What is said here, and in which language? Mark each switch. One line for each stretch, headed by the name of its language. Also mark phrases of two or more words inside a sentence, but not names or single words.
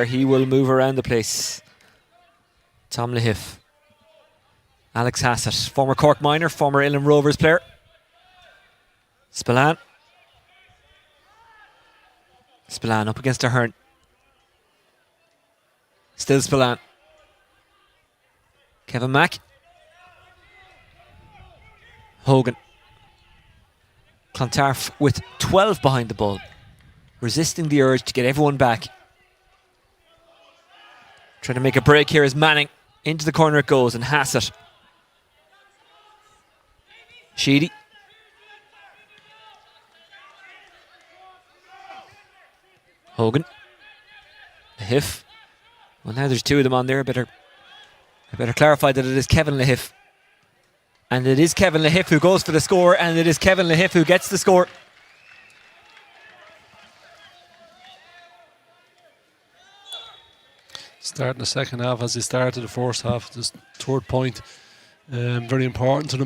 English: He will move around the place. Tom Lahiff. Alex Hassett, former Cork Minor, former Illan Rovers player. Spillane. Spillane up against Ahern. Still Spillane. Kevin Mack. Hogan. Clontarf with 12 behind the ball, resisting the urge to get everyone back. Trying to make a break here is Manning. Into the corner it goes, and Hassett. Sheedy. Hogan. Lahiff. Well, now there's 2 of them on there. I better clarify that it is Kevin Lahiff. And it is Kevin Lahiff who goes for the score, and it is Kevin Lahiff who gets the score. Starting the second half as they started the first half, this third point, very important to them.